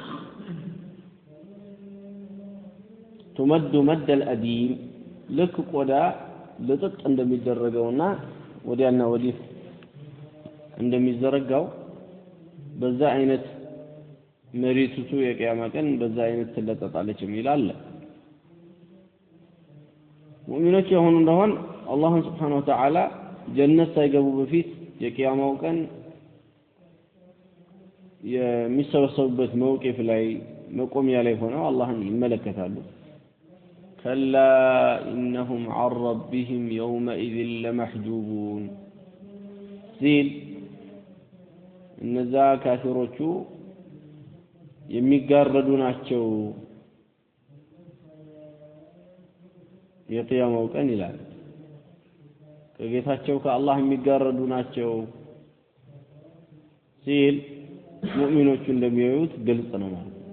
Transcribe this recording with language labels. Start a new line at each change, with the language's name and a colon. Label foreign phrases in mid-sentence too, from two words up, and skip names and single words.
Arabic: تمد مد الأديم
Amharic: ልክ ቆዳ ልጥጥ እንደሚደረገውና ወዲያና ወዲህ እንደሚዘረጋው በዛ አይነት መሬቱ የቂያማ ቀን በዛ አይነት ትለጠጣለች የሚል አለ ሙእሚኖች የሆኑ እንደሆን አላህ
Arabic: سبحانه وتعالى
Amharic: ጀነት ሳይገቡ በፊት የቂያማው ቀን የሚሰበሰቡበት መውቂፍ ላይ መቆሚያ ላይ ሆነው አላህን ይመለከታሉ
Arabic: كلا إنهم عن ربهم يومئذ لمحجوبون
Amharic: ሲል እነዛ ካፊሮቹ የሚጋረዱ ናቸው የቂያማው ቀን ይላል ከጌታቸው ከአላህ የሚጋረዱ ናቸው ሲል ሙእሚኖቹ እንደሚያዩት ግልጽ ነው ማለት